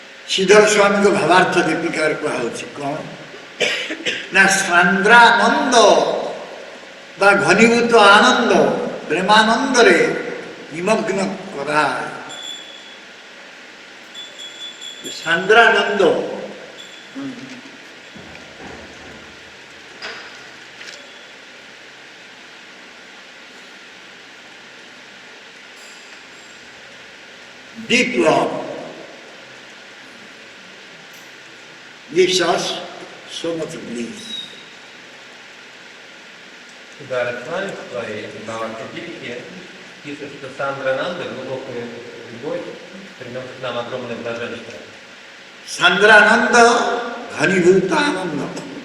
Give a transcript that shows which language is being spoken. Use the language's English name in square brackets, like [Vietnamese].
[Odia] ଶ୍ରୀଧର ସ୍ୱାମୀଙ୍କ ଭାବାର୍ଥ ଦୀପିକାରେ କୁହାଯାଉଛି କ'ଣ ନା, ସାନ୍ଦ୍ରାନନ୍ଦ ବା ଘନୀଭୂତ ଆନନ୍ଦ, ପ୍ରେମାନନ୍ଦରେ ନିମଗ୍ନ କରାଏ। [English] ସାନ୍ଦ୍ରାନନ୍ଦ deep love gives us so much bliss. [Russian] Дарасвами в своей Бхаватгите пишет, что Сандрананда, глубокая любовь, приносит нам огромное блаженство. [Odia] Sandrananda Ghanibhuta Ananda.